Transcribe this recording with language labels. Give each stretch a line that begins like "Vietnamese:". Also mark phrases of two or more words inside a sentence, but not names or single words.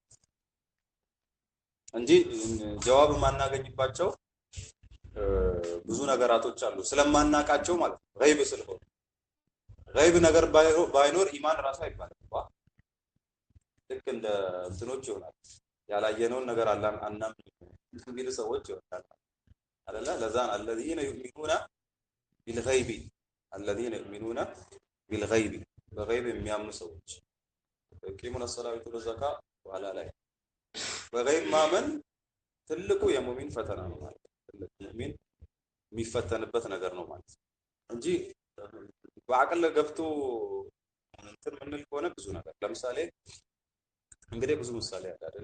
Amharic: እንጂ ጀዋብ ማናገኝባቸው ብዙ ነገራቶች አሉ ስለማናቃቸው ማለት ነው ጋይብ ስለሆነ ጋይብ ነገር ባይኖር ኢማን ራሱ አይባልም ልክ እንደ እንትኖች ይሆናል ያላየነውን ነገር አላህ አናም የሚሉ ሰዎች ይሆናል አይደለ ለዛን
Arabic: الذين يؤمنون بالغيب الذين يؤمنون بالغيب
Amharic: በغيب የሚያምኑ ሰዎች
Arabic: يقيمون الصلاة ويؤتون الزكاة وعلى
Amharic: ላይ በغيب ማመን ትልቁ የሙእሚን ፈተና ነው ማለት ነው ሙእሚን የሚፈተንበት ነገር ነው ማለት እንጂ በአቅል ገብቶ እንትን ምንል ከሆነ ብዙ ነገር ለምሳሌ እንግዲህ ብዙ ምሳሌ አለ አይደለ?